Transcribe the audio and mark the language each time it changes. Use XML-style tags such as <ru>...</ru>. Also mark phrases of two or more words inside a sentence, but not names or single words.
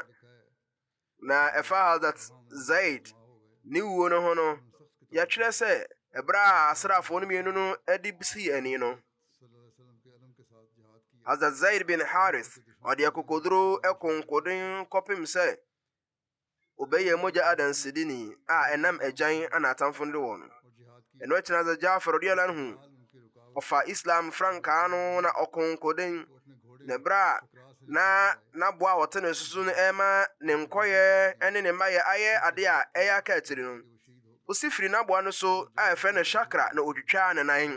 <ak>Na ɛfa Hazrat Zaid ne wuo no ho no yɛtwerɛ sɛ ɛberɛ a asrafoɔ no mmienu no adi sii ani no, Hazrat Zaid bin Harith ɔde akokoduro ɛkonkoden kɔpem sɛ ɔbɛyɛ mogya adansedini a ɛnam agyan ana atamfo no de wɔ no. Ɛno akyi na Hazrat Jafar</ak> <ar>رضي الله عنه</ar> <ak>ɔfa Islam frankaa no na ɔkonkoden. Na berɛ a naboa a wɔte ne susu no ɛma ne nkɔyɛ ne ne mmayɛ ayɛ ade a ɛyɛ aka akyiri no, osi firi naboa no so a ɛfrɛ no Shakra na ɔtwitwaa ne nan.</ak>